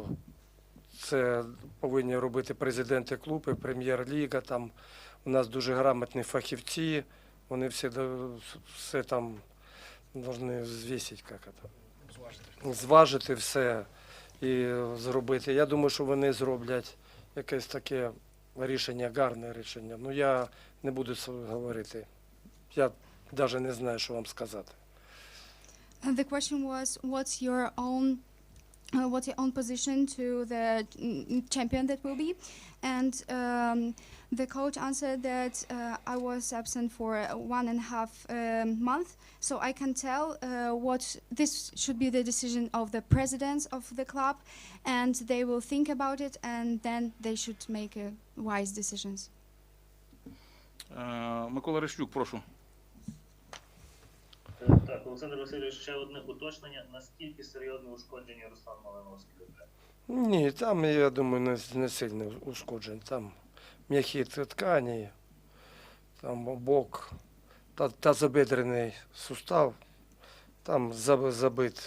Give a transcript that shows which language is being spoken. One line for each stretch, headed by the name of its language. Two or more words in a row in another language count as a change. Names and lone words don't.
Ukrainian: Це повинні робити президенти клубу, прем'єр-ліга, там у нас дуже грамотні фахівці, вони все там повинні звісити, зважити все і зробити. Я думаю, що вони зроблять якесь таке рішення, гарне рішення. Ну я не буду говорити, я навіть не знаю, що вам сказати.
English: The question was, what's your own position to the champion that will be, and the coach answered that I was absent for 1.5 month, so I can tell what this should be the decision of the presidents of the club, and they will think about it, and then they should make wise decisions.
Ukrainian: Микола Решлюк, прошу. Так, Олександр Васильович, ще одне уточнення. Наскільки серйозне ушкодження Руслан Малиновський? Ні, там, я думаю, не сильне ушкодження. Там м'які ткані, там бок, тазобедрений сустав, там забит.